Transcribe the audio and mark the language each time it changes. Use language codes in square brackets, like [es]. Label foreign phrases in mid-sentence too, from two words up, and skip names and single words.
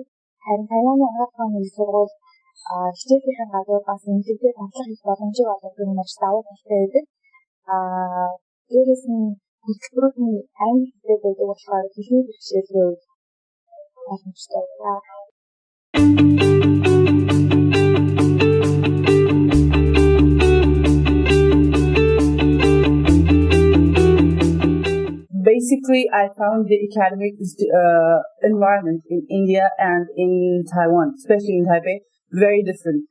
[mn] Харин Тайваны анхны сургууль хичээлийн гадуур бас эмнэлэгдээ дадлага хийх боломжийг олгох нь маш давуу талтай байдаг. Дээрээс нь хөтөлбөрийн англи хэлээр байдаг болохоор хэлний бэрхшээлийн үед боломжтой байна. [en] Basically, I found the academic environment in India and in Taiwan, especially in Taipei, very different.